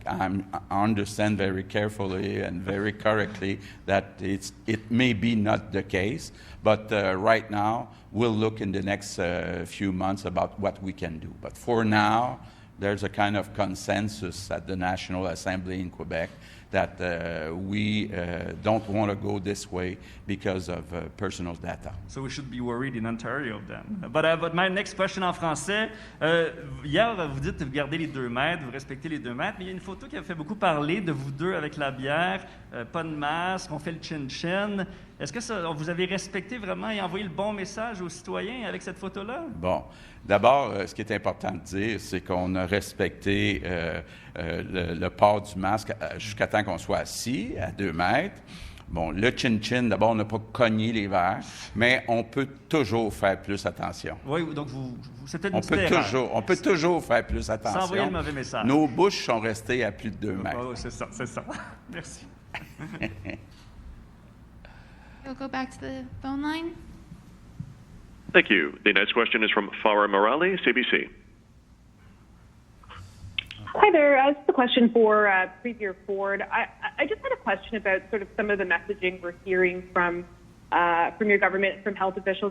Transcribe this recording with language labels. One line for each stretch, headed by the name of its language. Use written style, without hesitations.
English: I understand very carefully and very correctly that it may be not the case, but right now we'll look in the next few months about what we can do. But for now, there's a kind of consensus at the National Assembly in Quebec that we don't want to go this way because of personal data. So we should be worried in Ontario then. But my next question
French: en français. Hier, vous dites que vous gardez les 2 mètres, vous respectez les 2 mètres, mais il y a une photo qui a fait beaucoup parler de vous deux avec la bière, pas de masque, on fait le chin-chin. Est-ce que vous avez respecté vraiment et envoyé le bon message aux citoyens avec cette photo-là? Bon. D'abord, ce qui est important de dire, c'est qu'on a respecté le port du masque jusqu'à temps qu'on soit assis à 2 mètres. Bon, le chin-chin, d'abord, on n'a pas cogné les verres, mais on peut toujours faire plus attention. Oui, donc c'est peut-être une petite erreur. On peut toujours faire plus attention. Sans envoyer le mauvais message. Nos bouches sont restées à plus de 2 mètres. Oh, c'est ça. Merci.
English: We'll go back to the phone line. Thank you. The next question is from Farah Morali, CBC. Hi there. This is a question for Premier Ford. I just had a question about sort of some of the messaging we're hearing from your government, from health officials.